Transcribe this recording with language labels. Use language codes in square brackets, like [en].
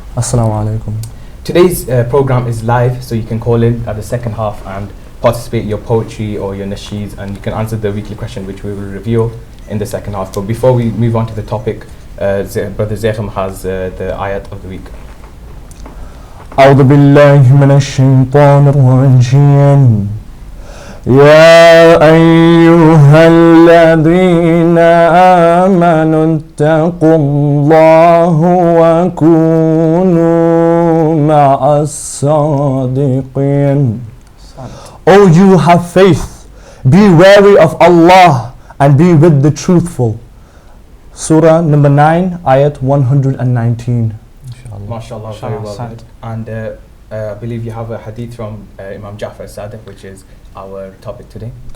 [en] Assalamu alaikum. Today's program is live, so you can call in at the second half and participate your poetry or your nasheeds, and you can answer the weekly question which we will reveal in the second half. But before we move on to the topic, Brother Zaikham has the ayat of the week. [ar] أعوذ بالله من الشيطان الرجيم. يا أيها الذين آمنوا اتقوا الله وكونوا مع الصادقين. [en] O you have faith, be wary of Allah and be with the truthful. Surah number 9, ayat 119. MashaAllah, very well said. And I believe you have a hadith from Imam Ja'far as-Sadiq, which is our topic today.